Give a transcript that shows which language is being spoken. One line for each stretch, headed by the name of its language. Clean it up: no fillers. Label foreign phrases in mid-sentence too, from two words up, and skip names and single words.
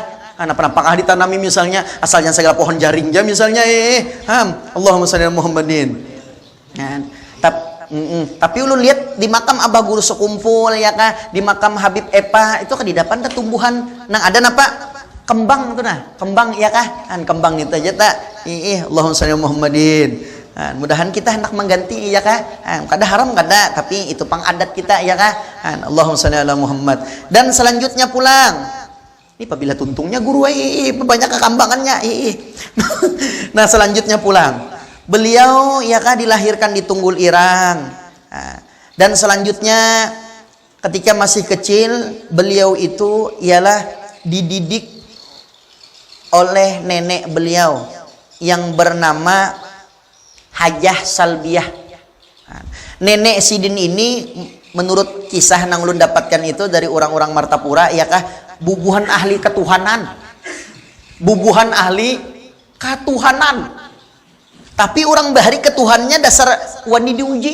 Banjar: Karena pernah ditanami misalnya asalnya segala pohon jaring ya misalnya
Arabic: Allahumma shalli Muhammadin.
Banjar: Tapi ulun lihat di makam Abah Guru sekumpul ya kah, di makam Habib Epa itu kedidapan ada tumbuhan nang ada napa kembang tuh nah, kembang ya kah? Kembang itu aja tak.
Arabic: Allahumma shalli Muhammadin.
Banjar: Mudahan kita hendak mengganti ya kah? Kada haram kada, tapi itu pang adat kita ya kah?
Arabic: Allahumma shalli ala Muhammad.
Banjar: Dan selanjutnya pulang. Ini apabila tuntungnya guru banyak kekambangannya. Nah, selanjutnya pulang. Beliau ya kah dilahirkan di Tunggul Irang. Dan selanjutnya ketika masih kecil, beliau itu ialah dididik oleh nenek beliau yang bernama Hajah Salbiah. Nenek Sidin ini menurut kisah nang ulun dapatkan itu dari orang-orang Martapura ya kah bubuhan ahli ketuhanan. Bubuhan ahli ketuhanan. Tapi orang bahari ketuhannya dasar wani diuji.